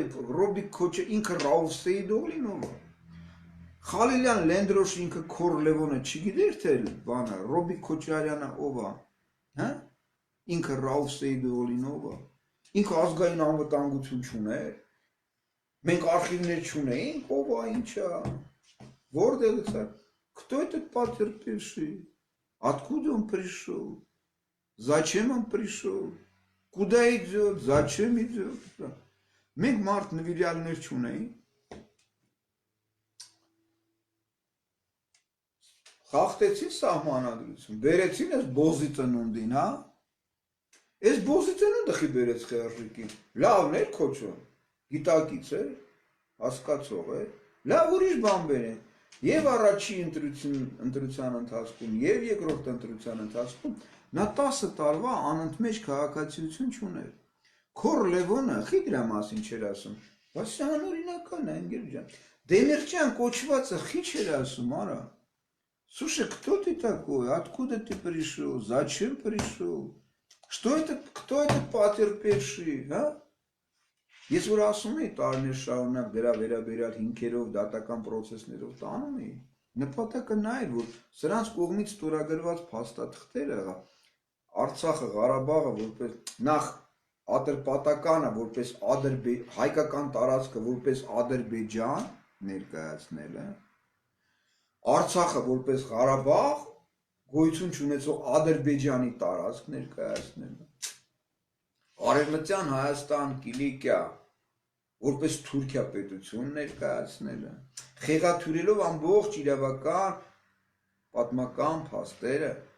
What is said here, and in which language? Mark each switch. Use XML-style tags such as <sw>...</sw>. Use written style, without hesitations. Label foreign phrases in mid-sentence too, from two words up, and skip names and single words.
<hy>Ռոբիկ Քոչը ինքը Ռաուֆ Սեյդօղլինով, Խալիլյան Լենդրոշ ինքը քոր Լևոնը չգիտեր, թե բանը, Ռոբիկ Քոչարյանը ով է, հա, ինքը Ռաուֆ Սեյդօղլինով է, ինքը ազգային անվտանգություն չուներ, մենք արխիվներ չունեինք, ով է, ինչա, որտեղից է,</hy> <ru>кто этот потерпевший, откуда он пришел, зачем он пришел, куда идет, зачем идет,</ru> <hy>մենք մարդ նվիրյալներ չունեինք, խախտեցին սահմանադրություն, բերեցին այս բոզի ծնունդին, հա, այս բոզի ծնունդը խի բերեց Խերժիկին, լավն էր Քոչոն, գիտակից էր, հասկացող էր, լավ ուրիշ բան բերեն, և առաջի ընտրության ընթացքում, և երկրորդ ընտրության ընթացքում, նա 10 տարվա անընդմեջ քաղաքացիություն չուներ, քոր Լևոնը խի դրա մասին չէր ասում, բայց սա անօրինական է, ընկեր ջան, Դեմիրճյան կոչվածը խի չէր ասում, արա,</hy> <ru>Слушай, кто ты такой? Откуда ты пришел? Зачем пришел? Кто этот потерпевший, а?</ru> <hy>Ես որ ասում էի տարիներ շարունակ դրա վերաբերյալ հիմքերով, դատական պրոցեսներով տանում էի, նպատակը նա էր, որ սրանց կողմից ստորագրված փաստաթղթերը Արցախը, Ղարաբաղը որպես նախ Ատրպատականը որպես հայկական տարածքը որպես Ադրբեջան ներկայացնելը, Արցախը որպես Ղարաբաղ գոյություն չունեցող Ադրբեջանի տարածք ներկայացնելը, Արևմտյան Հայաստան, Կիլիկիա որպես Թուրքիա պետություն ներկայացնելը, խեղաթյուրելով ամբողջ իրավական պատմական փաստերը,</hy>